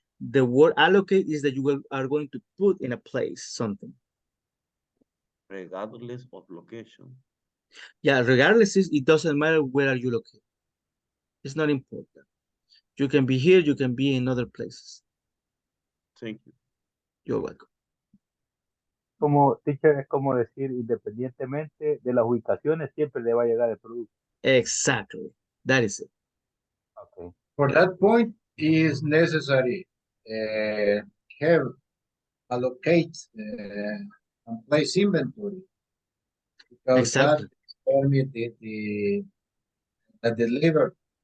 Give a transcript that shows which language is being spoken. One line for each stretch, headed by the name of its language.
English: The word allocate is that you are going to put in a place something. Regardless of location. Yeah, regardless, it doesn't matter where are you located. It's not important. You can be here, you can be in other places. Thank you. You're welcome.
Spanish: Como teacher, es como decir, independientemente de las ubicaciones, siempre le va a llegar el producto.
English: Exactly. That is it. Okay. For that point, is necessary have allocate and place inventory because Exactly. that permit the deliver